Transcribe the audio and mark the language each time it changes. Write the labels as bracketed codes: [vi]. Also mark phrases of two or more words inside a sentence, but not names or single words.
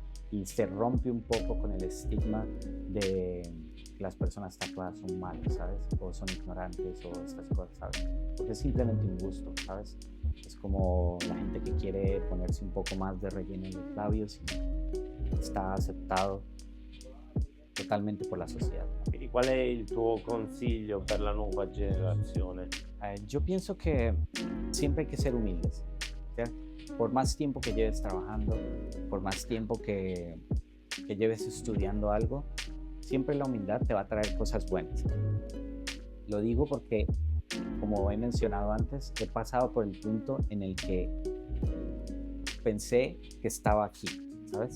[es] Y se rompe un poco con el estigma de que las personas tatuadas son malas, ¿sabes? O son ignorantes o estas cosas, ¿sabes? Porque es simplemente un gusto, ¿sabes? Es como la gente que quiere ponerse un poco más de relleno en los labios y está aceptado totalmente por la sociedad. [it] Quindi qual è il tuo consiglio per la nuova generazione? [es] Yo pienso que siempre hay que ser humildes, ¿cierto? Por más tiempo que lleves trabajando, por más tiempo que lleves estudiando algo, siempre la humildad te va a traer cosas buenas. Lo digo porque, como he mencionado antes, he pasado por el punto en el que pensé que estaba aquí, ¿sabes?